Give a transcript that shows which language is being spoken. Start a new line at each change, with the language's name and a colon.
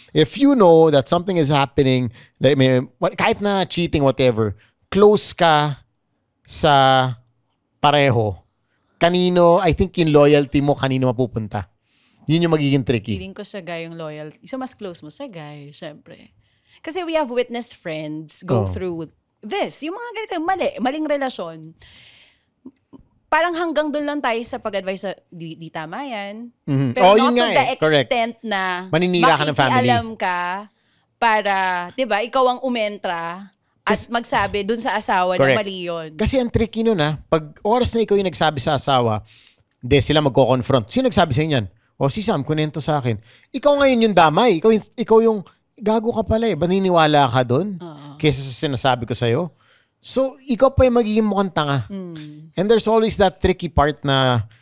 English: If you know that something is happening, like,
Filipino: kahit na cheating, whatever, close ka sa pareho, kanino, I think yung loyalty mo, kanino mapupunta. Yun yung magiging tricky. Feeling ko sa guy yung loyalty. So, mas close mo sa guy, syempre.
English: Kasi we have witnessed friends go through this.
Filipino: Yung mga ganito, maling relasyon. Parang hanggang doon lang tayo sa pag-advise sa di tama yan.
English: Mm-hmm. Pero not to the extent na
Filipino: maninira ka ng family. Makikialam ka para, di ba, ikaw ang umentra at magsabi dun sa asawa na mali yun. Kasi ang tricky nun pag oras na ikaw yung nagsabi sa asawa, sila magko-confront. Sino nagsabi sa inyo yan? Si Sam, kunento sa akin. Ikaw ngayon yung damay. Ikaw yung, gago ka pala Maniniwala ka dun? Kesa sa sinasabi ko sa'yo. So, ikaw pa yung magiging mukhang tanga.
English: And there's always that tricky part
Filipino: na